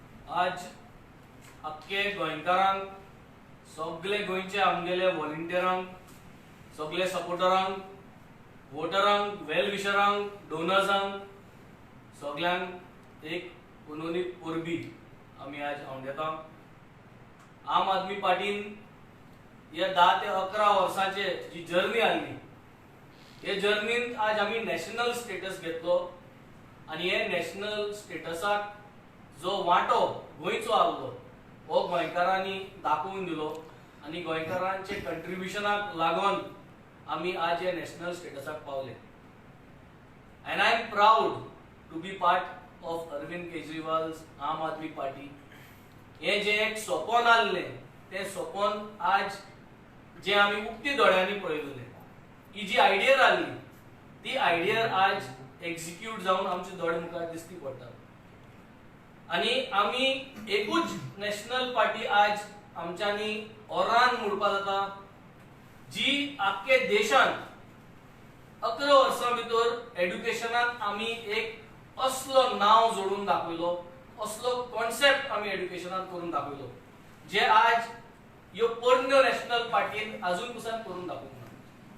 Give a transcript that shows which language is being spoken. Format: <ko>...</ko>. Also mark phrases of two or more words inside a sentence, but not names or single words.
<kok>आज अख्खे गोंयकारांक सगळे गोंयचे आमगेले व्हॉलंटियरांक सगळे सपोर्टरांक वोटरांक वेल विशरांक डोनर्सांक सगळ्यांक एक मनोनीत परबी आमी आज हांव घेता. आम आदमी पार्टीन या 10 ते 11 वर्सांचे जी जर्नी आसली हे जर्नीन आज आमी</kok> <en>national status</en> <kok>घेतलो आणि हे नॅशनल स्टेटसाक जो वांटो गोंयचो आसलो हो गोंयकारांनी दाखोवन दिलो आणि गोंयकारांचे कंट्रिब्युशनाक लागून आमी आज हे नॅशनल स्टेटसाक पावले.</kok> <en>and I am proud to be part of Arvind Kejriwal's Aam Aadmi Party.</en> <kok>हे जे एक स्वप्न आसलें ते स्वप्न आज जे आमी उक्ती दोळ्यांनी पळयलें, ही जी आयडिया आसली ती आयडिया आज एक्झिक्यूट जावन आमचे दोळे मुखार दिसती पडटा. आणि आमी एकूच</kok> <en>national party</en> <kok>आज आमच्यांनी ओरान म्हणपाक जाता जी आख्खे देशान 11 वर्सां भितर एड्युकेशनात आमी एक असलो नाव जोडून दाखयलो, असलो कॉन्सेप्ट आमी एड्युकेशनात करून दाखयलो जे आज ह्यो पोरण्यो नॅशनल पार्टीन अजून पसून करून दाखोवंक ना.</kok>